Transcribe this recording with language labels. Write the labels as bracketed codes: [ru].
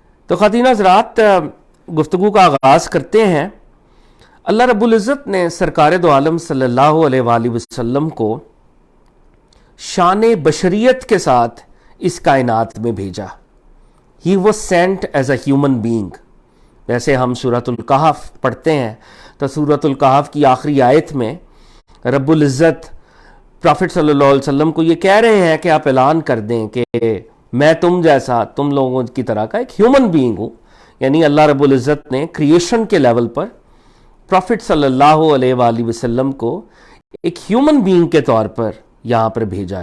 [ur] تو خواتین حضرات، گفتگو کا آغاز کرتے ہیں. اللہ رب العزت نے سرکار دو عالم صلی اللہ علیہ وآلہ وسلم کو شان بشریت کے ساتھ اس کائنات میں بھیجا. [en] He was sent as a human being. [ur] ویسے ہم سورۃ الکہف پڑھتے ہیں تو سورۃ الکہف کی آخری آیت میں رب العزت پروفٹ صلی اللہ علیہ وسلم کو یہ کہہ رہے ہیں کہ آپ اعلان کر دیں کہ میں تم جیسا، تم لوگوں کی طرح کا ایک ہیومن بینگ ہوں. یعنی اللہ رب العزت نے کریشن کے لیول پر پروفٹ صلی اللہ علیہ وآلہ وسلم کو ایک ہیومن بینگ کے طور پر یہاں پر بھیجا.